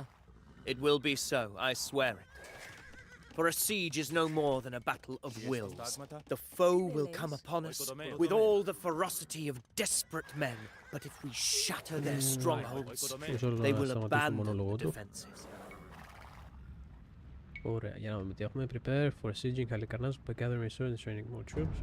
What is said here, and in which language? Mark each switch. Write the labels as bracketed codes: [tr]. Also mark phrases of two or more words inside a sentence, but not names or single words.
[en] It will be so, I swear it. For a siege is no more than a battle of wills. The foe will come upon us with all the ferocity of desperate men, but if we shatter their strongholds, they will abandon the defenses. [el] Ωραία, για να δούμε τι έχουμε. [en] Prepare for sieging Halicarnassus by gathering resources and training more troops.